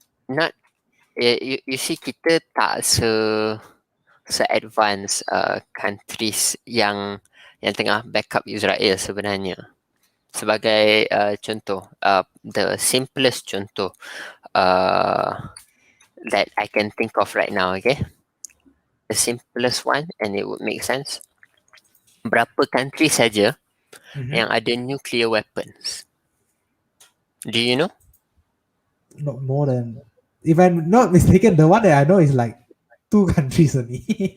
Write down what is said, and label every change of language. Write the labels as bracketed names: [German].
[Malay] Not you see, kita tak se-advance countries yang tengah backup Israel sebenarnya. [English] Sebagai contoh, the simplest contoh uh, that I can think of right now, okay? The simplest one, and it would make sense. [Malay] Berapa country saja Mm-hmm. yang ada nuclear weapons? [English] Do you know? Not more than, if I'm not mistaken, the one that I know is like two countries only.